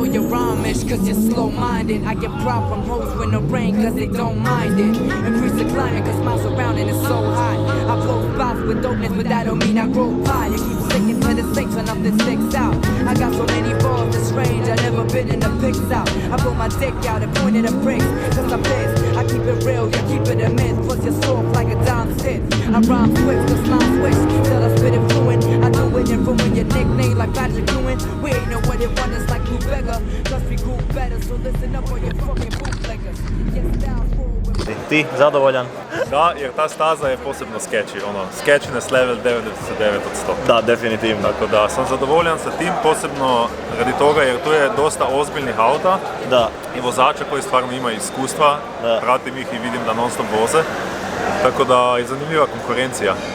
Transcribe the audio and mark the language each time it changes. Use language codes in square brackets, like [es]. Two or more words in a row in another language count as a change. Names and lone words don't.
[en] rhymish cause you're slow-minded. I get problem hoes when the rain cause they don't mind it. Increase the climate cause my surrounding is so hot. I blow spots with dopeness but that don't mean I grow pie. You keep sticking to the stakes when nothing sticks out. I got so many balls it's strange, I never been in the pics out. I pull my dick out and point at the bricks cause I'm pissed. I keep it real, you keep it a myth. Plus you're soft like a dime sit. I rhyme swift, the slime switch. Till I spit it fluent. I do it and ruin your nickname like Patrick Ewing. We ain't know what it want us like Blue Beggar. Cause we grew better, so listen up on your fucking bootleggers. Yes, down forward. [hr] Ti zadovoljan? Da, jer ta staza je posebno sketchy, [en] sketchiness level [hr] 99 od 100. Da, definitivno. Tako da sam zadovoljan sa tim, posebno radi toga jer tu je dosta ozbiljnih auta Da. i vozača koji stvarno imaju iskustva, Da. pratim ih i vidim da non stop voze. Tako da je zanimljiva konkurencija.